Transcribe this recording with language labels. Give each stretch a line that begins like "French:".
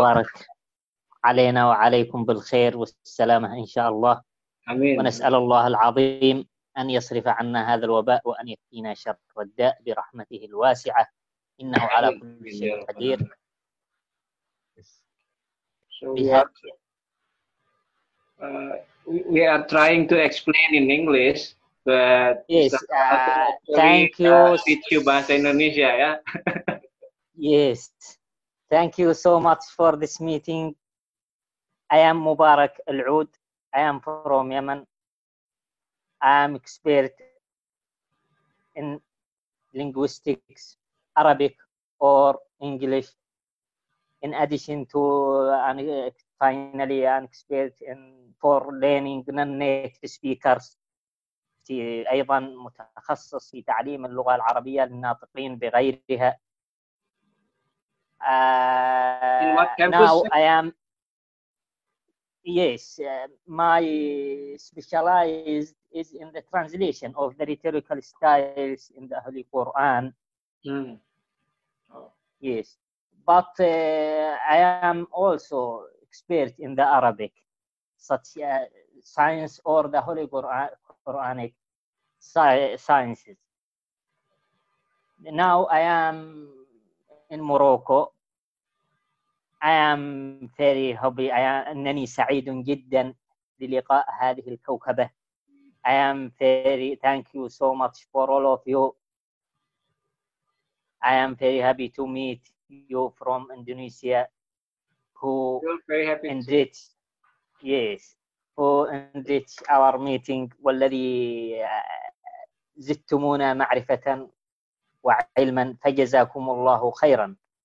Arabic: مبارك علينا وعليكم بالخير والسلامة إن شاء الله. Amin. ونسأل الله العظيم أن يصرف عنا هذا الوباء وأن يكفينا شر الداء برحمته الواسعة إنه على كل شيء قدير.
English: So we are trying to explain in English, but Yes, thank you. Teach you bahasa Indonesia ya. Yes, thank you so much for this meeting. I am Mubarak Al-Oud. I am from Yemen. I am expert in linguistics, Arabic or English. In addition to finally an expert for learning non-native speakers.
Arabic: أيضا متخصص في تعليم اللغة العربية للناطقين بغيرها.
English: In what campus? Now I am, yes, my specialized is in the translation of the rhetorical styles in the Holy Quran. Yes, but I am also expert in the Arabic, such science or the Holy Quranic sciences. Now I am in Morocco. I am very happy.
Arabic: أنني سعيد جدا للقاء هذه الكوكبة.
English: I am very thank you so much for all of you. I am very happy to meet you from Indonesia, who enrich, yes, who enrich our meeting,
Arabic: والذي زدتمونا معرفة وعلما فجزاكم الله خيرا.